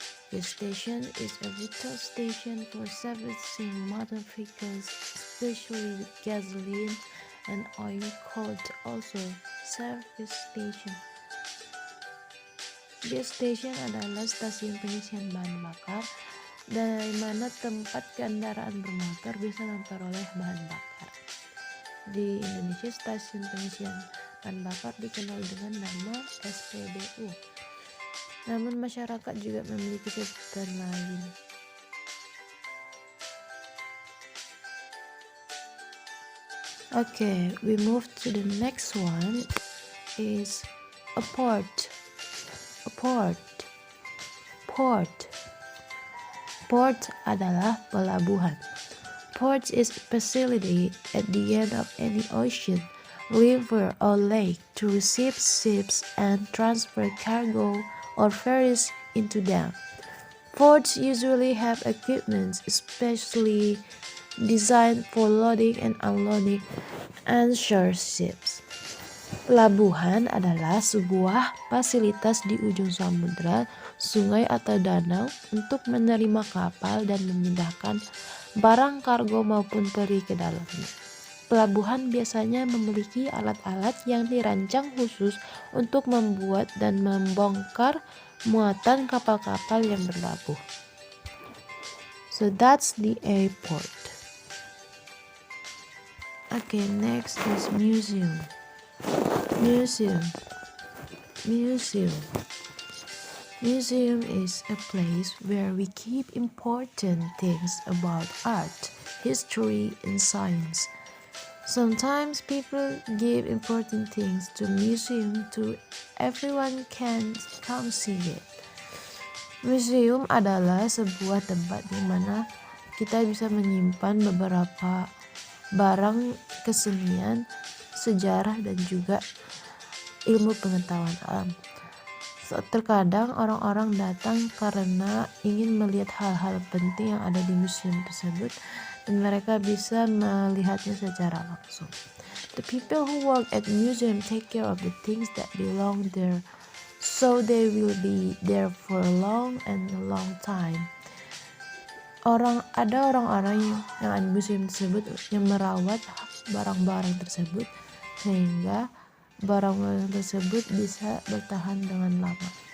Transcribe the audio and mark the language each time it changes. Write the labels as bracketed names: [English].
[English] Gas station is a vital station for servicing motor vehicles, especially with gasoline and oil, called also service station. [Indonesian] Gas station adalah stasiun pengisian bahan bakar dari mana tempat kendaraan bermotor bisa memperoleh bahan bakar. Di Indonesia, stasiun pengisian bahan bakar dikenal dengan nama SPBU. Namun masyarakat juga memiliki sebutan lain. [English] Okay, we move to the next one is a port. A port. Port. [Indonesian] Port adalah pelabuhan. [English] Port is a facility at the end of any ocean, river, or lake to receive ships and transfer cargo or ferries into them. Ports usually have equipment especially designed for loading and unloading onshore ships. [Indonesian] Pelabuhan adalah sebuah fasilitas di ujung samudra, sungai atau danau untuk menerima kapal dan memindahkan barang kargo maupun peri ke dalamnya. Pelabuhan biasanya memiliki alat-alat yang dirancang khusus untuk membuat dan membongkar muatan kapal-kapal yang berlabuh. [English] So that's the airport. Okay, next is museum. Museum is a place where we keep important things about art, history, and science. Sometimes people give important things to museum to everyone can come see it. [Indonesian] Museum adalah sebuah tempat di mana kita bisa menyimpan beberapa barang kesenian, sejarah, dan juga ilmu pengetahuan alam. Terkadang orang-orang datang karena ingin melihat hal-hal penting yang ada di museum tersebut dan mereka bisa melihatnya secara langsung. [English] The people who work at museum take care of the things that belong there, so they will be there for a long time. [Indonesian] Ada orang-orang yang ada di museum tersebut yang merawat barang-barang tersebut sehingga barang-barang tersebut bisa bertahan dengan lama.